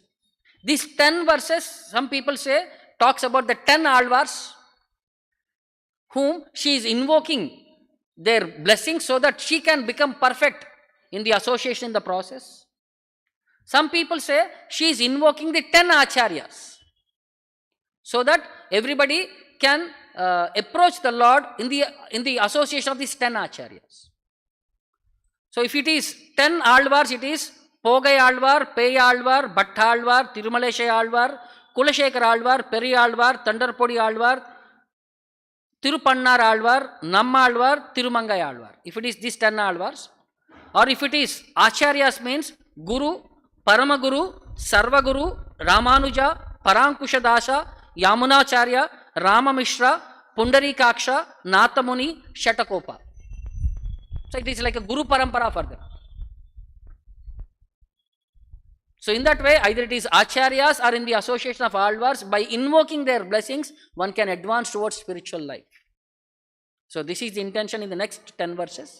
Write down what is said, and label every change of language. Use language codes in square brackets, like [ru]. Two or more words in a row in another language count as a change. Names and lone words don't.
[en] These 10 verses, some people say, talks about the 10 alvars whom she is invoking their blessings so that she can become perfect in the association in the process. Some people say she is invoking the 10 acharyas so that everybody can approach the Lord in the association of these 10 acharyas. So if it is 10 alvars, it is Pogai Alvar, Pei Alvar, Bhatta Alvar, Tirumalesha Alvar, Kulashekar Alvar, Peri Alvar, Tandarpodi Alvar, Tirupannar Alvar, Namma Alvar, Tirumangai Alvar. If it is these 10 alvars, or if it is acharyas, means Guru, Paramaguru, Sarvaguru, Ramanuja, Parankusha Dasa, Yamunacharya, Rama Mishra, Pundarikaksha, Nathamuni, Shatakopa. So it is like a Guru Parampara for them. So in that way, either it is acharyas or in the association of alvars, by invoking their blessings, one can advance towards spiritual life. So this is the intention in the next 10 verses.